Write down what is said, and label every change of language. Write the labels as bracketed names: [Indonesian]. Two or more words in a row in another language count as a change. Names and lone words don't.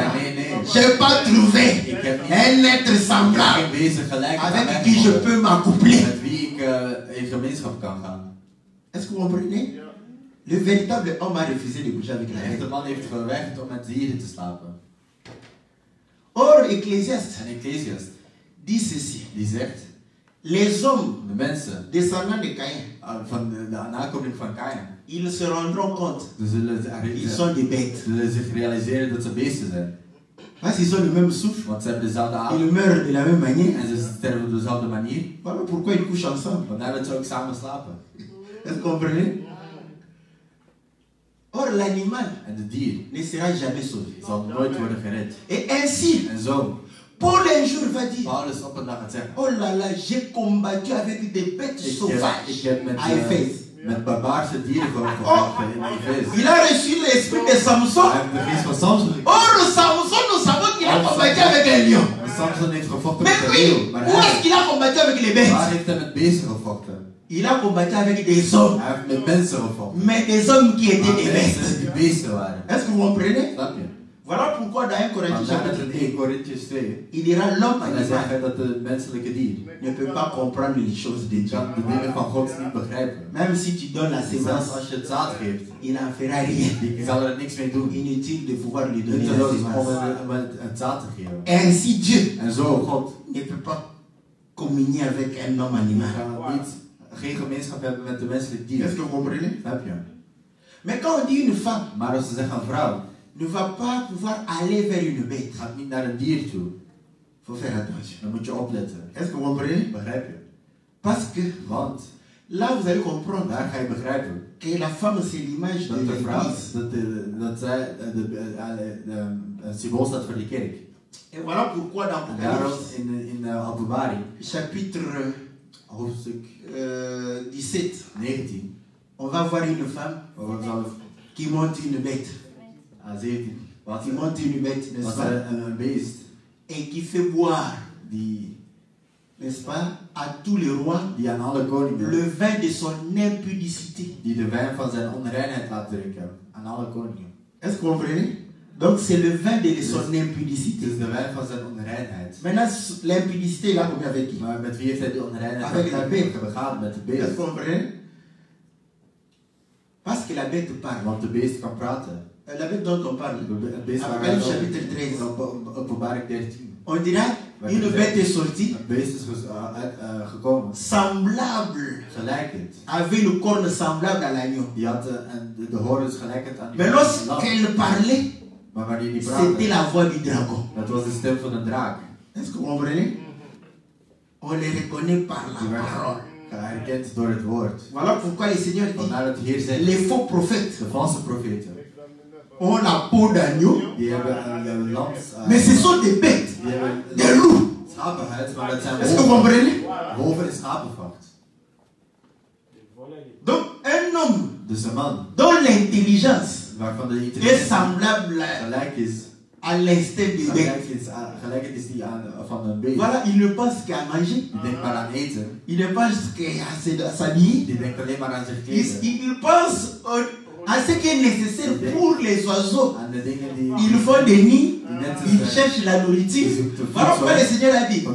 [Dutch] Nee, nee. [French] Je n'ai pas trouvé [Dutch] Ik heb niet [French] un être semblable [Dutch] geen wezen gelijk aan [French] avec [Dutch] mij [French] qui je [Dutch] gevonden, [French] peux m'accoupler. [Dutch] met wie ik in gemeenschap kan gaan. [French] Est-ce que vous comprenez? Le véritable homme a refusé de coucher avec [Dutch] De [French] la [Dutch] echte [French] bête. [Dutch] man heeft geweigerd om met dieren te slapen. [French] Or, Ecclésiaste [Dutch] En Ecclesiast, [French] dit ceci. [Dutch] die zegt, [French] Les hommes [Dutch] de mensen [French] descendants de Caïn, [Dutch] van de nakomeling van Caïn, [French] ils se rendront compte [Dutch] ze [French] qu'ils sont des bêtes. [Dutch] zullen zich realiseren dat ze beesten zijn. [French] Parce qu'ils ont le même souffle, [Dutch] Want ze hebben dezelfde adem [French] ils meurent de la même manière. [Dutch] en ze sterven op dezelfde manier. [French] Voilà pourquoi ils couchent ensemble. [Dutch] Vandaar dat ze ook samen slapen. [French] Est-ce que vous comprenez? Or, l'animal [Dutch] En de dier [French] ne sera jamais sauvé. [Dutch] zal nooit worden gered. [French] Et ainsi, [Dutch] En zo, [French] Paul un jour va dire, [Dutch] Paulus op een dag gaat zeggen, [French] oh là là, j'ai combattu avec des bêtes [Dutch] ik [French] sauvages [Dutch] heb met, [French] à Éphèse. [Dutch] met barbaarse dieren gevochten in Efeze. [French] Il a reçu l'esprit de Samson. [Dutch] Hij heeft de geest van Samson gekregen. [French] Or, Samson, nous savons qu'il a combattu avec un lion. [Dutch] Samson heeft gevochten [French] Mais [Dutch] met een [French] lui, [Dutch] leeuw. Maar [French] où est-ce qu'il a combattu avec les bêtes? [Dutch] waar heeft hij met beesten gevochten? [French] Il a combattu avec des hommes, [Dutch] Hij heeft met mensen gevochten. [French] mais des hommes qui étaient [Dutch] Maar [French] des [Dutch] mensen [French] bêtes. [Dutch] die beesten waren. [French] Est-ce que vous comprenez? [Dutch] Snap je? [French] Voilà pourquoi dans 1 Corinthiens [Dutch] Vandaar dat [French] chapitre [Dutch] in 1 2, Corinthians 2, [French] il dira l'homme [Dutch] en dan zegt [French] animal [Dutch] hij dat de menselijke dier [French] ne peut pas comprendre les choses de Dieu. [Dutch] kan de dingen van God niet begrijpen. [French] Mais Même si tu donnes la [Dutch] Zelfs [French] sémence, [Dutch] als je het zaad geeft, [French] il n'en fera rien. [Dutch] die zal er niks mee doen. [French] Inutile de pouvoir lui donner la [Dutch] Nutteloos [French] sémence. [Dutch] om het zaad te geven. [French] Ainsi Dieu [Dutch] En zo, God [French] ne peut pas communier avec un homme animal. [Dutch] gaat geen gemeenschap hebben met de menselijke dier. [French] Est-ce que vous comprenez? [Dutch] Snap je? [French] Mais quand on dit une femme [Dutch] Maar als ze zeggen een vrouw, [French] ne va pas pouvoir aller vers une bête, [Dutch] gaat niet naar een dier toe, [French] faut faire attention. [Dutch] dan moet je opletten. [French] Est-ce que vous comprenez? [Dutch] Begrijp je? [French] Parce que [Dutch] Want [French] là vous allez comprendre [Dutch] daar ga je begrijpen [French] que la femme c'est l'image de [Dutch] dat de vrouw, [French] l'église. [Dutch] dat zij het symbool staat voor de kerk. [French] Et voilà pourquoi dans [Dutch] En daarom [French] Apocalypse, [Dutch] in Openbaring, [French] chapitre [Dutch] hoofdstuk 17, 19, [French] on va voir une femme qui monte une bête. [Dutch] 17, wat [French] Qui monte une bête, n'est-ce pas? [Dutch] een beest [French] Et qui fait boire, [Dutch] die [French] n'est-ce pas, à tous les rois [Dutch] aan alle [French] le [Dutch] koningen, [French] vin de son impudicité. [Dutch] die de wijn van zijn onreinheid laat drinken. Aan alle koningen. [French] Est-ce que vous comprenez? Donc c'est le vin de son [Dutch] Het [French] impudicité. [Dutch] is de wijn van zijn onreinheid. [French] Maintenant, l'impudicité, il a combien avec qui? [Dutch] Maar met wie heeft hij die onreinheid [French] Avec la bête. [Dutch] begaan? Met de [French] Est-ce que [Dutch] beest. [French] vous comprenez? Parce que la bête parle. [Dutch] Want de beest kan praten. [French] La bête dont on parle. [Dutch] Het beest waar wij [French] Apocalypse chapitre 13. [Dutch] Openbaring 13. [French] On dira, une bête est sortie, [Dutch] Een beest is gekomen. [French] semblable, [Dutch] Gelijkend. [French] avait une corne semblable à l'agneau. [Dutch] Die had de horens gelijkend aan die [French] Mais [Dutch] lam. [French] lorsqu'elle parlait, [Dutch] Maar wanneer die [French] c'était [Dutch] praatte, [French] la voix du dragon. [Dutch] dat was de stem van een draak. [French] Est-ce que vous comprenez? On les reconnaît par [Dutch] Die [French] la [Dutch] werd [French] parole. [Dutch] herkend door het woord. [French] Voilà pourquoi le Seigneur dit, [Dutch] Vandaar dat de Heer zegt, [French] les faux prophètes [Dutch] de valse profeten, [French] ont la peau d'agneau, [Dutch] die hebben een lam, [French] mais ce sont des bêtes, [Dutch] die hebben [French] des loups. [Dutch] schapenhuid, maar dat zijn [French] Est-ce que vous comprenez? [Dutch] wolven in schapenvacht. [French] Donc un homme [Dutch] Dus een man, [French] dont l'intelligence [Dutch] waarvan de [French] est [Dutch] intelligentie [French] semblable [Dutch] gelijk is, [French] à l'instinct des bêtes. [Dutch] gelijk is die van een beest. [French] Voilà, il ne pense qu'à manger, [Dutch] Die denkt maar aan eten, [French] il ne pense qu'à s'habiller, [Dutch] die denkt alleen maar aan zich [French] il, [Dutch] kleden. [French] il pense à ce qui est nécessaire pour les oiseaux. [Dutch] Aan de dingen die [French] Ils font des nids, [Dutch] net [French] ils cherchent la nourriture. Voilà pourquoi le Seigneur a dit,